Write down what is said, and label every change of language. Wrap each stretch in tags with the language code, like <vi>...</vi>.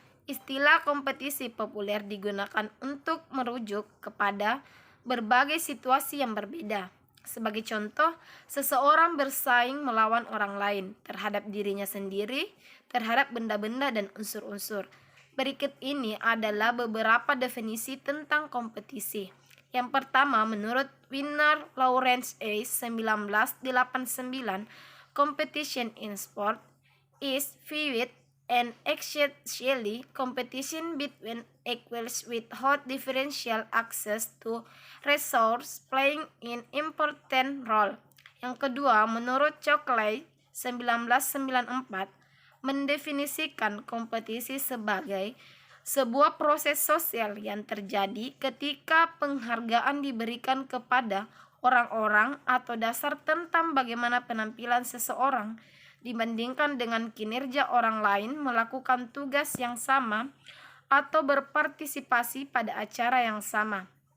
<id>Istilah kompetisi populer digunakan untuk merujuk kepada berbagai situasi yang berbeda. Sebagai contoh, seseorang bersaing melawan orang lain, terhadap dirinya sendiri, terhadap benda-benda dan unsur-unsur. Berikut ini adalah beberapa definisi tentang kompetisi. Yang pertama, menurut Winner Lawrence A.</id> <en>1989, competition in sport is viewed and essentially competition between equals without differential access to resource playing an important role.</en> <id>Yang kedua, menurut Cockley 1994, mendefinisikan kompetisi sebagai sebuah proses sosial yang terjadi ketika penghargaan diberikan kepada orang-orang atau dasar tentang bagaimana penampilan seseorang dibandingkan dengan kinerja orang lain melakukan tugas yang sama atau berpartisipasi pada acara yang sama.</id>